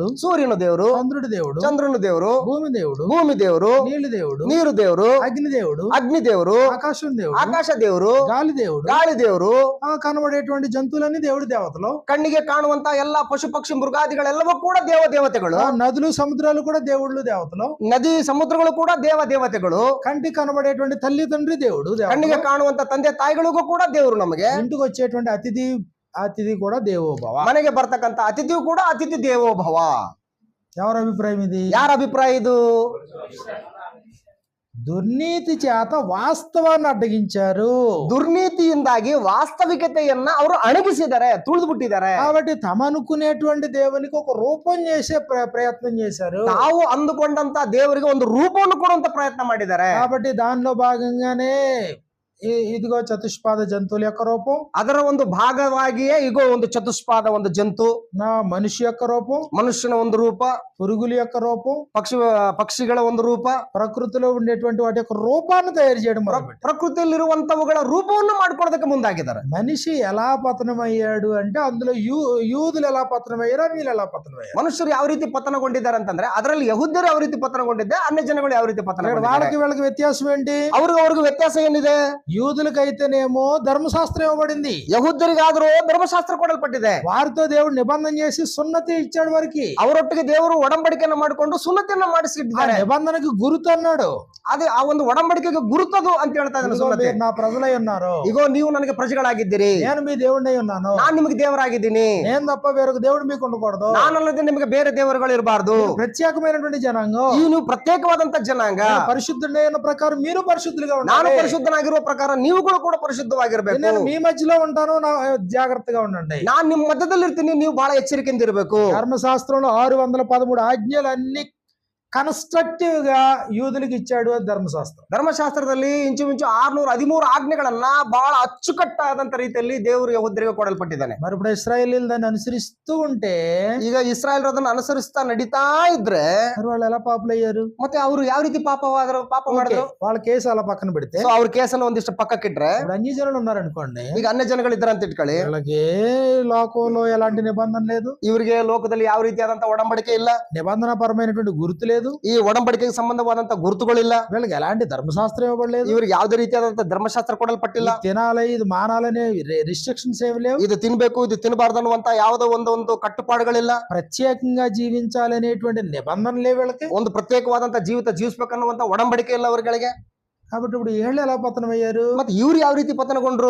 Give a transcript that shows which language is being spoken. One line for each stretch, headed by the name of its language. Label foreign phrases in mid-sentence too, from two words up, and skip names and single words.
Kannada: ಸೂರ್ಯನ ದೇವರು,
Telugu: చంద్రుడి దేవుడు,
Kannada: ಚಂದ್ರನ ದೇವರು,
Telugu: భూమి దేవుడు,
Kannada: ಭೂಮಿ ದೇವರು,
Telugu: నీళ్లు దేవుడు,
Kannada: ನೀರು ದೇವರು,
Telugu: అగ్ని దేవుడు,
Kannada: ಅಗ್ನಿ ದೇವರು,
Telugu: ఆకాశం దేవుడు,
Kannada: ಆಕಾಶ ದೇವರು,
Telugu: గాలి దేవుడు,
Kannada: ಗಾಳಿ ದೇವರು,
Telugu: కనబడేటువంటి జంతువులన్నీ దేవుడి దేవతలు,
Kannada: ಕಣ್ಣಿಗೆ ಕಾಣುವಂತ ಎಲ್ಲಾ ಪಶು ಪಕ್ಷಿ ಮೃಗಾದಿಗಳೆಲ್ಲವೂ ಕೂಡ ದೇವತೆಗಳು,
Telugu: నదులు సముద్రాలు కూడా దేవుళ్ళు దేవతలు,
Kannada: ನದಿ ಸಮುದ್ರಗಳು ಕೂಡ ದೇವತೆಗಳು,
Telugu: కంటి కనబడేటువంటి తల్లి తండ్రి దేవుడు,
Kannada: ಕಣ್ಣಿಗೆ ಕಾಣುವಂತ ತಂದೆ ತಾಯಿಗಳಿಗೂ ಕೂಡ ದೇವರು ನಮಗೆ,
Telugu: ఇంటికి వచ్చేటువంటి అతిథి కూడా దేవోభవ.
Kannada: ಮನೆಗೆ ಬರ್ತಕ್ಕಂತ ಅತಿಥಿಯು ಕೂಡ ಅತಿಥಿ ದೇವೋಭವ.
Telugu: ఎవరి అభిప్రాయం ఇది?
Kannada: ಯಾರ ಅಭಿಪ್ರಾಯ ಇದು?
Telugu: దుర్నీతి చేత వాస్తవాన్ని అడ్డగించారు.
Kannada: ದುರ್ನೀತಿಯಿಂದಾಗಿ ವಾಸ್ತವಿಕತೆಯನ್ನ ಅವರು ಅಣಗಿಸಿದ್ದಾರೆ, ತುಳಿದು ಬಿಟ್ಟಿದ್ದಾರೆ.
Telugu: కాబట్టి తమ అనుకునేటువంటి దేవునికి ఒక రూపం చేసే ప్రయత్నం చేశారు.
Kannada: ತಾವು ಅಂದುಕೊಂಡಂತ ದೇವರಿಗೆ ಒಂದು ರೂಪವನ್ನು ಕೊಡುವಂತ ಪ್ರಯತ್ನ ಮಾಡಿದ್ದಾರೆ.
Telugu: కాబట్టి దానిలో భాగంగానే ఇదిగో చతుష్పాద జంతువుల యొక్క రూపం,
Kannada: ಅದರ ಒಂದು ಭಾಗವಾಗಿಯೇ ಇಗೋ ಒಂದು ಚತುಷ್ಪಾದ ಒಂದು ಜಂತು,
Telugu: మనిషి యొక్క రూపం,
Kannada: ಮನುಷ್ಯನ ಒಂದು ರೂಪ,
Telugu: పురుగుల యొక్క రూపం,
Kannada: ಪಕ್ಷಿಗಳ ಒಂದು ರೂಪ,
Telugu: ప్రకృతిలో ఉండేటువంటి వాటి యొక్క రూపాన్ని తయారు చేయడం మొదలుపెట్టారు.
Kannada: ಪ್ರಕೃತಿಯಲ್ಲಿರುವಂತವುಗಳ ರೂಪವನ್ನು ಮಾಡ್ಕೊಳ್ಳೋದಕ್ಕೆ ಮುಂದಾಗಿದ್ದಾರೆ.
Telugu: మనిషి ఎలా పతనమయ్యాడు అంటే అందులో యూదులు ఎలా పతనమయ్యారు, వీళ్ళు ఎలా పతనమయ్యారు.
Kannada: ಮನುಷ್ಯರು ಯಾವ ರೀತಿ ಪತನಗೊಂಡಿದ್ದಾರೆ ಅಂತಂದ್ರೆ ಅದರಲ್ಲಿ ಯಹೂದ್ಯರು ಯಾವ ರೀತಿ ಪತನಗೊಂಡಿದ್ದೆ, ಅನ್ಯ ಜನಗಳು ಯಾವ ರೀತಿ ಪತನಗೊಂಡಿದ್ದಾರೆ.
Telugu: వాళ్ళకి వీళ్ళకి వ్యత్యాసం ఏంటి?
Kannada: ಅವ್ರಿಗೂ ವ್ಯತ್ಯಾಸ ಏನಿದೆ?
Telugu: యూదులకైతేనేమో ధర్మశాస్త్రం ఇవ్వబడింది,
Kannada: ಯಹೂದ್ಯರಿಗಾದರೂ ಧರ್ಮಶಾಸ್ತ್ರ ಕೊಡಲ್ಪಟ್ಟಿದೆ.
Telugu: వారితో దేవుడు నిబంధన చేసి సున్నతి ఇచ్చాడు. వారికి
Kannada: ಅವರೊಟ್ಟಿಗೆ ದೇವರು ಒಡಂಬಡಿಕೆಯನ್ನು ಮಾಡಿಕೊಂಡು ಸುನ್ನತಿಯನ್ನ ಮಾಡಿಸಿದ್ದಾರೆ.
Telugu: నిబంధనకు గుర్తు అన్నాడు.
Kannada: ಅದೇ ಆ ಒಂದು ಒಡಂಬಡಿಕೆಗೆ ಗುರುತದು ಅಂತ ಹೇಳ್ತಾ ಇದ್ದಾನೆ. ಸುನ್ನತಿ,
Telugu: నా ప్రజలై ఉన్నారు,
Kannada: ಇಗೋ ನೀವು ನನಗೆ ಪ್ರಜೆಗಳಾಗಿದ್ದೀರಿ,
Telugu: నేను మీ దేవుడినై ఉన్నాను,
Kannada: ನಾನು ನಿಮಗೆ ದೇವರಾಗಿದ್ದೀನಿ,
Telugu: నేను తప్ప వేరొక దేవుడు మీకు ఉండకూడదు,
Kannada: ನಾನಲ್ಲದೆ ನಿಮಗೆ ಬೇರೆ ದೇವರುಗಳು ಇರಬಾರ್ದು,
Telugu: ప్రత్యేకమైనటువంటి జనాంగం,
Kannada: ಈ ನೀವು ಪ್ರತ್ಯೇಕವಾದಂತ ಜನಾಂಗ,
Telugu: పరిశుద్ధుడైన ప్రకారం మీరు పరిశుద్ధులుగా
Kannada: ನಾನು
Telugu: ఉండాలి,
Kannada: ಪರಿಶುದ್ಧನಾಗಿರುವ ಪ್ರಕಾರ ನೀವುಗಳು ಕೂಡ ಪರಿಶುದ್ಧವಾಗಿರ್ಬೇಕು,
Telugu: నేను మీ మధ్యలో ఉంటాను, జాగ్రత్తగా ఉండండి,
Kannada: ನಾನು ನಿಮ್ಮ ಮಧ್ಯದಲ್ಲಿ ಇರ್ತೀನಿ, ನೀವು ಬಹಳ ಎಚ್ಚರಿಕೆಯಿಂದ ಇರಬೇಕು.
Telugu: ధర్మశాస్త్రంలో 613 ఆజ్ఞలన్నీ కన్స్ట్రక్టివ్ గా యూదులకు ఇచ్చాడు ధర్మశాస్త్రం.
Kannada: ಧರ್ಮಶಾಸ್ತ್ರದಲ್ಲಿ ಇಂಚುಮಿಂಚು 613 ಆಜ್ಞೆಗಳನ್ನ ಬಹಳ ಅಚ್ಚುಕಟ್ಟಾದಂತ ರೀತಿಯಲ್ಲಿ ದೇವರು ಯಹೂದ್ಯರಿಗೆ ಕೊಡಲ್ಪಟ್ಟಿದ್ದಾನೆ.
Telugu: మరి ఇప్పుడు ఇశ్రాయేలీలు దాన్ని అనుసరిస్తూ ఉంటే,
Kannada: ಈಗ ಇಸ್ರಾಯೇಲ್ ಅದನ್ನ ಅನುಸರಿಸ್ತಾ ನಡೀತಾ ಇದ್ರೆ
Telugu: మరి వాళ్ళు ఎలా పాపులయ్యారు?
Kannada: ಮತ್ತೆ ಅವರು ಯಾವ ರೀತಿ ಪಾಪ ಮಾಡಿದ್ರು?
Telugu: వాళ్ళ కేసు అలా పక్కన పెడితే,
Kannada: ಅವ್ರ ಕೇಸನ್ನ ಒಂದಿಷ್ಟು ಪಕ್ಕಕ್ಕಿಟ್ರೆ,
Telugu: ఇప్పుడు అన్య జనులు ఉన్నారనుకోండి,
Kannada: ಈಗ ಅನ್ಯ ಜನಗಳು ಇದ್ದಾರೆ ಅಂತ ಇಟ್ಕೊಳ್ಳಿ,
Telugu: వాళ్ళకి లోకంలో ఎలాంటి నిబంధన లేదు,
Kannada: ಇವರಿಗೆ ಲೋಕದಲ್ಲಿ ಯಾವ ರೀತಿಯಾದಂತ ಒಡಂಬಡಿಕೆ ಇಲ್ಲ,
Telugu: నిబంధన పరమైనటువంటి గుర్తు లేదు,
Kannada: ಈ ಒಡಂಬಡಿಕೆಗೆ ಸಂಬಂಧವಾದಂತ ಗುರುತುಗಳಿಲ್ಲ,
Telugu: వీళ్ళకి ఎలాంటి ధర్మశాస్త్రం ఇవ్వబడలేదు,
Kannada: ಇವ್ರಿಗೆ ಯಾವುದೇ ರೀತಿಯಾದಂತ ಧರ್ಮಶಾಸ್ತ್ರ ಕೊಡಲ್ಪಟ್ಟಿಲ್ಲ,
Telugu: తినాలి ఇది మానాలనే రిస్ట్రిక్షన్స్ ఏమి లేవు,
Kannada: ಇದು ತಿನ್ಬೇಕು ಇದು ತಿನ್ನಬಾರ್ದು ಅನ್ನುವಂತ ಯಾವುದೋ ಒಂದು ಕಟ್ಟುಪಾಡುಗಳಿಲ್ಲ,
Telugu: ప్రత్యేకంగా జీవించాలి అనేటువంటి నిబంధనలు లేవు వీళ్ళకి,
Kannada: ಒಂದು ಪ್ರತ್ಯೇಕವಾದಂತ ಜೀವಿತ ಜೀವಿಸ್ಬೇಕನ್ನುವಂತ ಒಡಂಬಡಿಕೆ ಇಲ್ಲ ಅವರುಗಳಿಗೆ.
Telugu: కాబట్టి ఇప్పుడు ఏళ్ళు ఎలా పతనమయ్యారు?
Kannada: ಮತ್ತೆ ಇವ್ರು ಯಾವ ರೀತಿ పతನಗೊಂಡ್ರು?